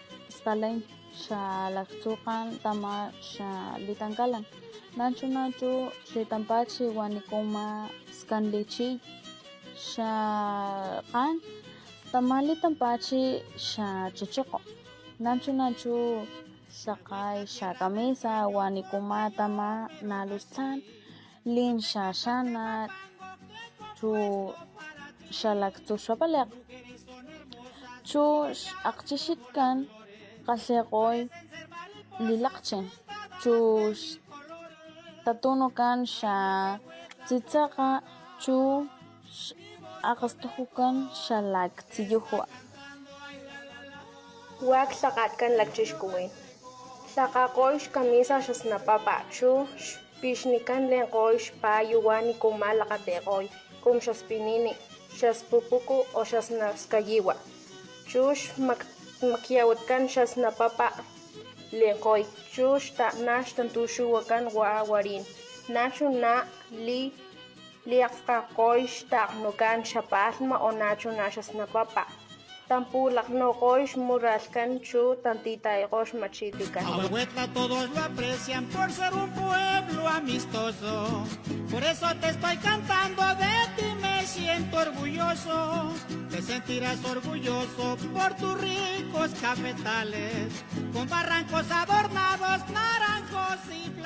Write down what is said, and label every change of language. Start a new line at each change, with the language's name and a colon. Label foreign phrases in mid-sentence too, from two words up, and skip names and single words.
Papantla Totonac: Stalain shalaktukan tama shalitankalan. Nachu slitampachi wanikuma skanlichi kan tamalitanpachi chuchuko. Nachu sakay kamisa wanikuma tama nalustan lin shana chu shalaktu shapalek chu akchishitkan kasekoy lilakchen chu tatunukan tsitsaka chu akastuhukan laktsiyuhua. Wak sakatkan lakchishkuwin. Sakakoy kamisa shasnapapa chu pishnikan lenkoy payu wanikuma lakatekoy kum shaspinini shaspupuku o shasnaskayiwa. Chush makiawatkan shasnapapa lenkoy chush ta nash tantushuwakan wawarin nachu na liaqskakoy taknukan shapalma o nachu na shasnapapa tampulaknokoy muralkan chu tantitaykoy machitikan.
Spanish: A Huehuetla todos lo aprecian por ser un pueblo amistoso, por eso te estoy cantando, de ti me siento orgulloso. Te sentirás orgulloso por tus ricos cafetales, con barrancos adornados, naranjos y